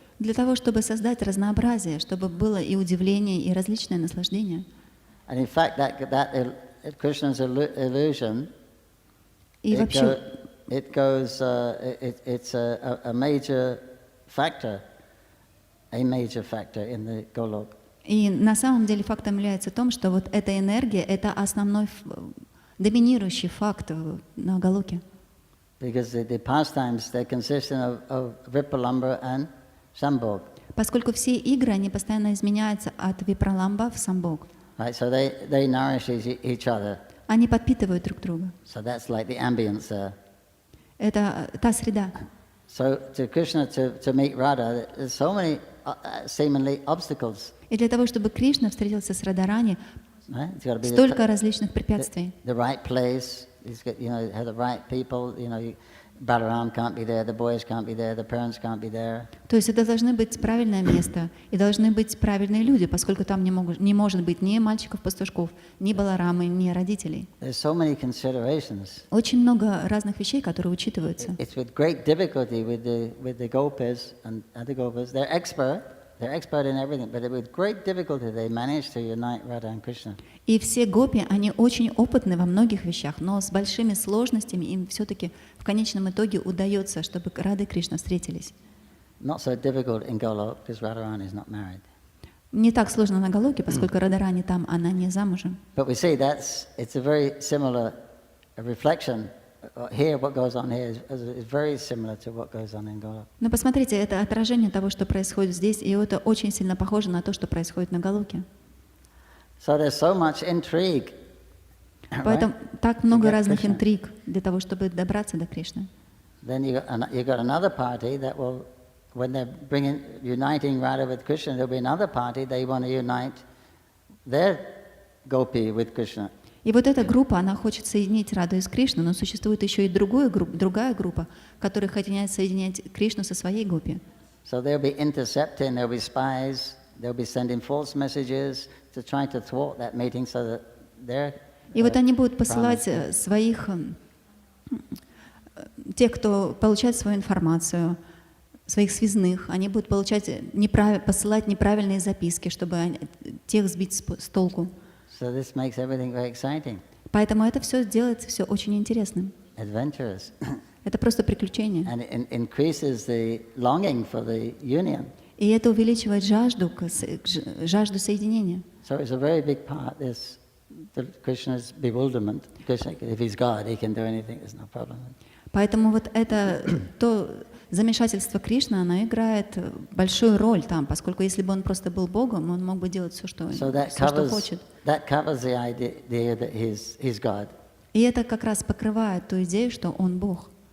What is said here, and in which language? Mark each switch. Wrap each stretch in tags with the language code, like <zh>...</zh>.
<ru>Для того, чтобы создать разнообразие, чтобы было и удивление, и различное наслаждение.</ru> <en>And in fact, that Krishna's illusion,</en> <ru>И вообще,</ru> <en>it's a major factor in the Golok.</en> <ru>и на самом деле фактом является в том, что вот эта энергия — это основной доминирующий факт на Галоке.</ru> <en>Because the pastimes, they consist of Vipralambha and Sambhog.</en> <ru>Поскольку все игры, они постоянно изменяются от Випраламба в Самбог.</ru> <en>Right, so they nourish each other.</en> <ru>Они подпитывают друг друга.</ru> <en>So that's like the ambience there.</en> <ru>Это та среда.</ru> <en>So to Krishna to meet Radha, there's so many seemingly obstacles.</en> <ru>И для того, чтобы Кришна встретился с Радарани,</ru> <en>Right? It's got to be</en> <ru>столько различных препятствий.</ru> <en>the right place. He's got, have the right people. Balaram can't be there, the boys can't be there, the parents can't be there.</en> <ru>То есть это должны быть правильное место, и должны быть правильные люди, поскольку там не может быть ни мальчиков-пастушков, ни Баларамы, ни родителей.</ru> <en>There's so many considerations.</en> <ru>Очень много разных вещей, которые учитываются.</ru> <en>It's with great difficulty with the gopis and the gopas. They're expert, They're expert in everything, but with great difficulty they manage to unite Radha and Krishna.</en> <ru>И все гопи, они очень опытны во многих вещах, но с большими сложностями им все-таки в конечном итоге удается, чтобы Рада и Кришна встретились.</ru> <en>Not so difficult in Golok because Radharani is not married.</en> <ru>Не так сложно на Галоке, поскольку Радарани там, она не замужем.</ru> <en>But we see it's a very similar reflection. Here, what goes on here is very similar to what goes on in Golok.</en> <ru>Но посмотрите, это отражение того, что происходит здесь, и это очень сильно похоже на то, что происходит на Галоке.</ru> <en>So there's so much intrigue.</en> <ru>Поэтому так много разных интриг для того, чтобы добраться до Кришны.</ru> <en>Then you got another party that will, when they're uniting Radha with Krishna, there'll be another party, they want to unite their gopi with Krishna.</en> <ru>И вот эта группа, она хочет соединить Раду и с Кришной, но существует еще и другая группа, которая хотят соединять Кришну со своей гопи.</ru> <en>So they'll be intercepting, there'll be spies, they'll be sending false messages to try to thwart that meeting so that they're</en> <ru>И вот они будут посылать своих, тех, кто получает свою информацию, своих связных, они будут посылать неправильные записки, чтобы тех сбить с толку.</ru> <en>So this makes everything very exciting.</en> <ru>Поэтому это все делается все очень интересным.</ru> <en>Adventurous.</en> <ru>Это просто приключение.</ru> <en>And it increases the longing for the union.</en> <ru>И это увеличивает жажду соединения.</ru> <en>So it's a very big part, Krishna's bewilderment. Krishna, if he's God, he can do anything, there's no problem.</en> <ru>Поэтому вот это то замешательство Кришны, оно играет большую роль там, поскольку если бы он просто был Богом, он мог бы делать все, что хочет.</ru> <en>That covers the idea that he's God.</en> <ru>И это как раз покрывает ту идею, что он Бог.</ru>